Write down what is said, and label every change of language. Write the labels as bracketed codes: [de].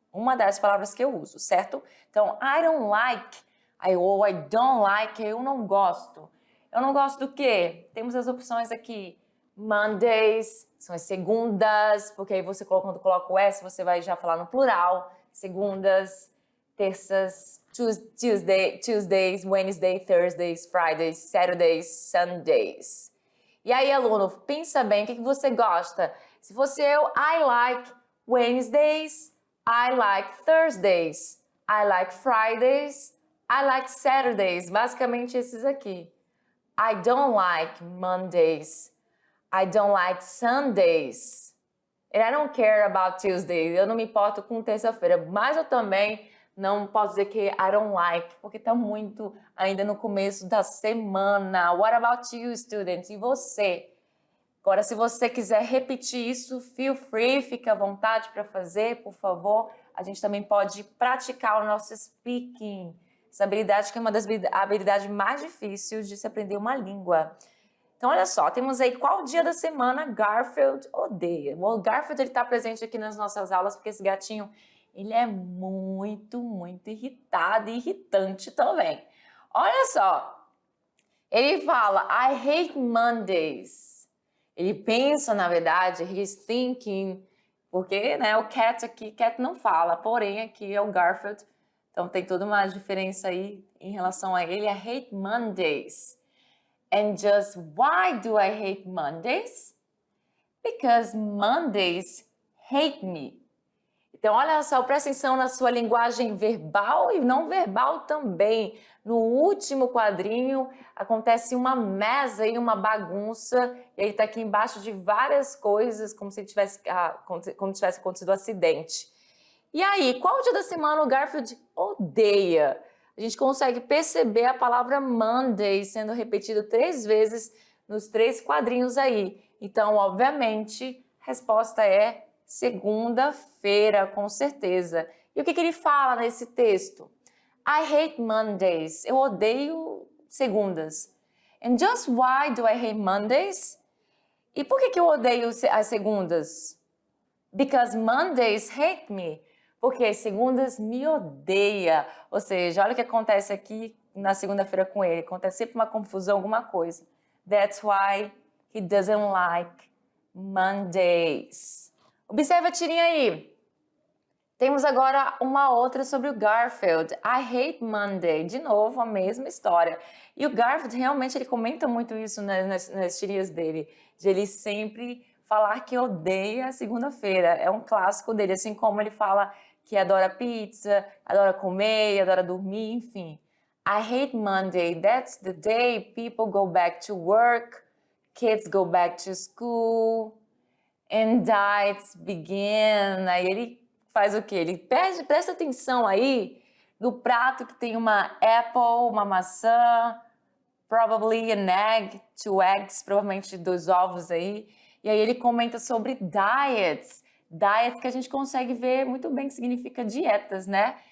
[pt] Uma das palavras que eu uso, certo? Então, [en] I don't like, ou I don't like, [pt] eu não gosto. Eu não gosto do quê? Temos as opções aqui. Mondays, são as segundas, porque aí você quando coloca o S, você vai já falar no plural. Segundas, terças, Tuesdays, Wednesdays, Thursdays, Fridays, Saturdays, Sundays. E aí, aluno, pensa bem, o que você gosta? [en] Se fosse eu, I like Wednesdays, I like Thursdays, I like Fridays, I like Saturdays. Basicamente esses aqui. I don't like Mondays, I don't like Sundays, and I don't care about Tuesdays. [pt] Eu não me importo com terça-feira, mas eu também não posso dizer que [en] I don't like, [pt] porque está muito ainda no começo da semana. [en] What about you, students? [pt] E você? Agora, se você quiser repetir isso, [en] feel free, [pt] fica à vontade para fazer, por favor. A gente também pode praticar o nosso speaking. Essa habilidade que é uma das habilidades mais difíceis de se aprender uma língua. Então, olha só, temos aí qual dia da semana Garfield odeia. O Garfield está presente aqui nas nossas aulas porque esse gatinho, ele é muito, muito irritado e irritante também. Olha só, ele fala, [en] I hate Mondays. [pt] Ele pensa, na verdade, [en] he's thinking, [pt] porque né, o Cat aqui, Cat não fala, porém aqui é o Garfield. Então tem toda uma diferença aí em relação a ele. [en] I hate Mondays. And just why do I hate Mondays? Because Mondays hate me. [pt] Então, olha só, presta atenção na sua linguagem verbal e não verbal também. No último quadrinho acontece uma mesa e uma bagunça, e ele está aqui embaixo de várias coisas, como se tivesse acontecido um acidente. E aí, qual dia da semana o Garfield odeia? A gente consegue perceber a palavra Monday sendo repetida 3 vezes nos 3 quadrinhos aí. Então, obviamente, a resposta é segunda-feira, com certeza. E o que ele fala nesse texto? [en] I hate Mondays. [pt] Eu odeio segundas. [en] And just why do I hate Mondays? [pt] E por que eu odeio as segundas? [en] Because Mondays hate me. [pt] Porque as segundas me odeia. Ou seja, olha o que acontece aqui na segunda-feira com ele. Acontece sempre uma confusão, alguma coisa. [en] That's why he doesn't like Mondays. [pt] Observa a tirinha aí. Temos agora uma outra sobre o Garfield. [en] I hate Monday. [pt] De novo, a mesma história. E o Garfield, realmente, ele comenta muito isso nas tirinhas dele. De ele sempre falar que odeia a segunda-feira. É um clássico dele. Assim como ele fala que adora pizza, adora comer, adora dormir, enfim. [en] I hate Monday. That's the day people go back to work, kids go back to school, and diets begin. [pt] Aí ele faz o quê? Ele presta atenção aí no prato que tem uma apple, uma maçã, [en] probably an egg, 2 eggs, [pt] provavelmente 2 ovos aí. E aí ele comenta sobre diets. Diets que a gente consegue ver muito bem que significa dietas, né?